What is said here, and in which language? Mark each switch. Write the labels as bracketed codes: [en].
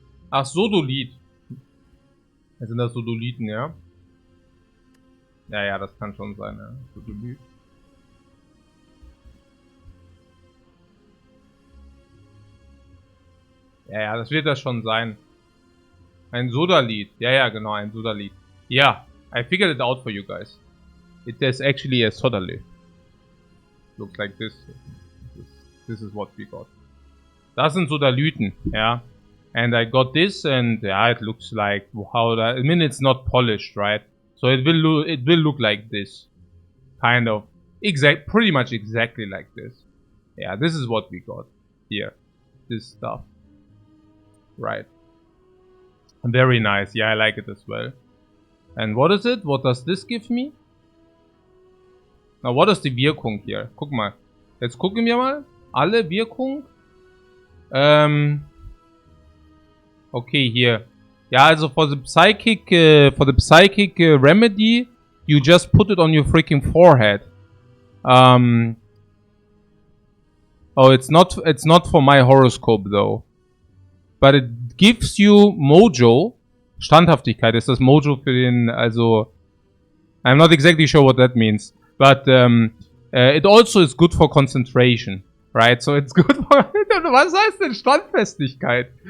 [de] Ach, Sodolith. Sind das Sodolithen, ja? Ja, ja, das kann schon sein, ja. Sodolith. Ja, ja, das wird das schon sein. Ein Sodalith. Ja, ja, genau, ein Sodalith. [en] Ja, I figured it out for you guys. It is actually a sodalith. Looks like this. This is what we got. [de] Das sind Sodalithen, yeah. [en] And I got this, and yeah, it looks like how that. I mean, it's not polished, right? So it will look like this, kind of pretty much exactly like this. Yeah, this is what we got here. This stuff, right? Very nice. Yeah, I like it as well. And what is it? What does this give me? [de] Na, [en] what is [de] die Wirkung hier? Guck mal. Jetzt gucken wir mal. Alle Wirkung. [en] Okay, here. Ja, also for the psychic remedy, you just put it on your freaking forehead. Oh, it's not for my horoscope though. But it gives you Mojo. [de] Standhaftigkeit ist das Mojo für den, also... [en] I'm not exactly sure what that means. But it also is good for concentration. Right? So it's good for... [de] Was heißt denn Standfestigkeit?